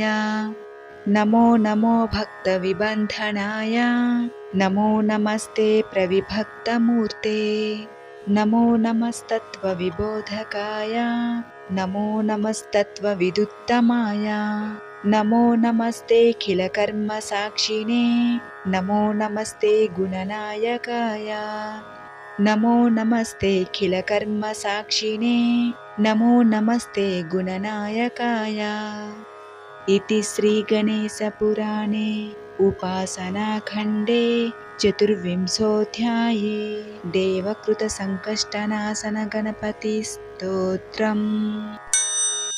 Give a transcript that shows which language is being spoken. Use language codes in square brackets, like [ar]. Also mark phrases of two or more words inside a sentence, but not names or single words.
[sa] నమో నమో భక్త విబంధనాయ, నమో నమస్తే ప్రవిభక్తమూర్తే, నమో నమస్తత్వ విబోధకాయ, నమో నమస్తత్వవిదుత్తమాయ, నమో నమస్తే కిల కర్మ సాక్షినే, నమో నమస్తే గుణనాయకాయ, నమో నమస్తే కిల కర్మ సాక్షినే, నమో నమస్తే గుణనాయకాయ. इति श्री गणेश पुराणे उपासनाखण्डे चतुर्विंशोऽध्याये देवकृत संकष्टनाशन गणपति स्तोत्रम्।